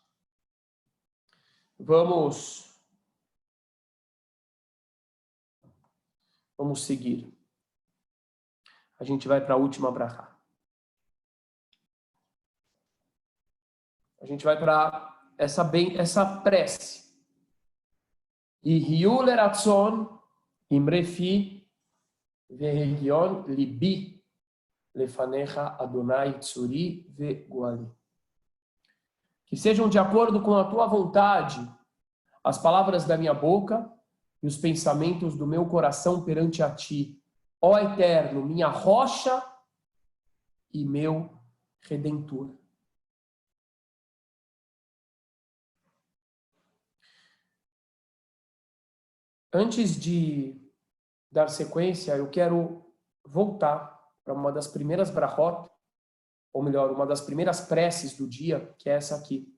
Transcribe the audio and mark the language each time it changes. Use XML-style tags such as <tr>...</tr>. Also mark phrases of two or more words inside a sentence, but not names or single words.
<pt>Vamos seguir. A gente vai para a última brachá. A gente vai para essa prece.</pt> <he>יהיו לרצון אמרי פי והגיון לבי לפניך אדני צורי וגואלי.</he> <pt>Que sejam de acordo com a tua vontade as palavras da minha boca e os pensamentos do meu coração perante a ti, ó Eterno, minha rocha e meu Redentor. Antes de dar sequência, eu quero voltar para uma das primeiras brachot, ou melhor, uma das primeiras preces do dia, que é essa aqui.</pt>